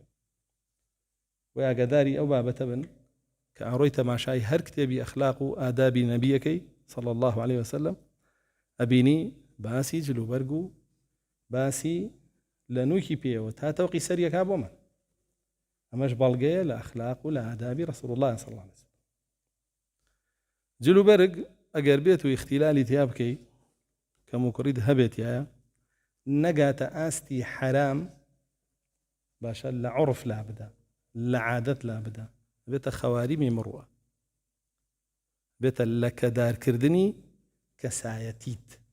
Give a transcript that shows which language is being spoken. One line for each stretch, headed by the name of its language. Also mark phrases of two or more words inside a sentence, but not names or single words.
Central Kurdish: و ئاگاداری ئەو بابەتە بن کە ئاڕۆی تەماشای هەر کتێبی ئەخلاق و ئادابی نەبیەکەی
Arabic: صلی الله عليه وسلم
Central Kurdish: ئەبینی باسی جلوبەرگ و باسی لە نووکی پێوە تا تەوقی سەریەکا بۆمان. ئەمەش بەڵگەیە لە ئەخلاق و لە ئادابی
Arabic: رسول الله صلی الله عليه وسلم.
Central Kurdish: جلوبەرگ ئەگەر بێت و اختیلالی تیا بکەی، کەم و کوڕید هەبێتیایە، نەگاتە ئاستی حرام، باشە لە عورف لا بدە، لە عادەت لا بدە، بێتە خەواریمی مڕووە، بێتە لە کەدارکردنی کەسایەتیت.